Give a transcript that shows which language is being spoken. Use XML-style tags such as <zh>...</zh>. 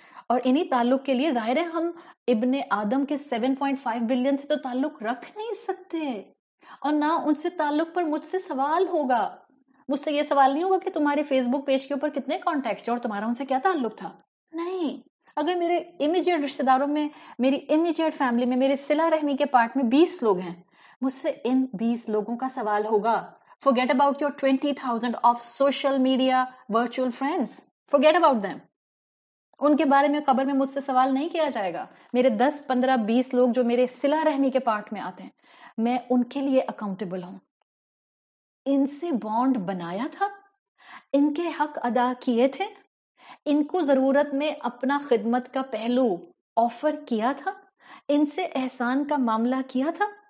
<ur>اور انہی تعلق کے لیے ظاہر ہے ہم ابن آدم کے 7.5 بلین سے تو تعلق رکھ نہیں سکتے، اور نہ ان سے تعلق پر مجھ سے سوال ہوگا. مجھ سے یہ سوال نہیں ہوگا کہ تمہارے فیس بک پیج کے اوپر کتنے کانٹیکٹس ہیں اور تمہارا ان سے کیا تعلق تھا. نہیں، اگر میرے امیجیٹ رشتے داروں میں، میری امیجیٹ فیملی میں، میرے صلہ رحمی کے پارٹ میں 20 لوگ ہیں، مجھ سے ان 20 لوگوں کا سوال ہوگا.</ur> <en>Forget about your 20,000 of social media virtual friends. Forget about them.</en> <ur>ان کے بارے میں قبر میں مجھ سے سوال نہیں کیا جائے گا. میرے 10 15 20 لوگ جو میرے صلہ رحمی کے پارٹ میں آتے ہیں، میں ان کے لیے اکاؤنٹیبل ہوں. ان سے بانڈ بنایا تھا، ان کے حق ادا کیے تھے، ان کو ضرورت میں اپنا خدمت کا پہلو آفر کیا تھا، ان سے احسان کا معاملہ کیا تھا.</ur>